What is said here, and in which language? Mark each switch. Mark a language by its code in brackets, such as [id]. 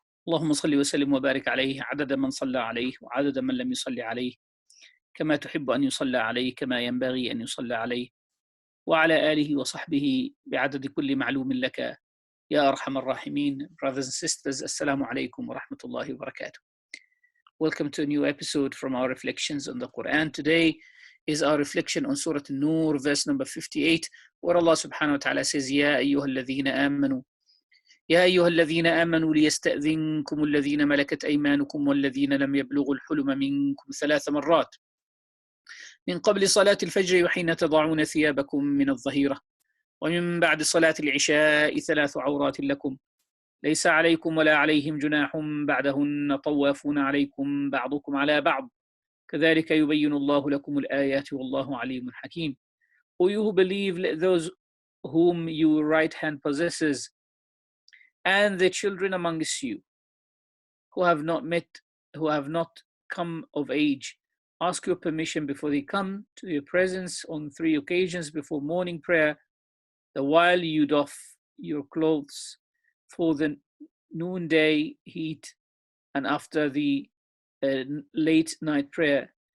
[ar] اللهم صل وسلم وبارك عليه عدد من صلى عليه وعدد من لم يصلي عليه، كما تحب أن يصلى عليه، كما ينبغي أن يصلى عليه، وعلى آله وصحبه بعدد كل معلوم لك يا أرحم الراحمين. [en] Brothers and sisters, Assalamu alaikum wa rahmatullahi wa barakatuh. Welcome to a new episode from our reflections on the Quran. [ar] Today is our reflection on Surah An-Nur, verse number 58, where Allah subhanahu wa ta'ala says, يا أيها الذين آمنوا يا أيها الذين آمنوا ليستأذنكم الذين ملكت أيمانكم والذين لم يبلغوا الحلم منكم 3 مرات من قبل صلاة الفجر وحين تضعون ثيابكم من الظهيرة ومن بعد صلاة العشاء 3 عورات لكم، ليس عليكم ولا عليهم جناح بعدهن طوافون عليكم بعضكم على بعض كذلك يبين الله لكم الآيات والله عليم حكيم. [en] O you who believe, let those whom your right hand possesses and the children amongst you who have not met, who have not come of age, ask your permission before they come to your presence on 3 occasions before morning prayer, the while you doff your clothes for the noonday heat and after the late night prayer.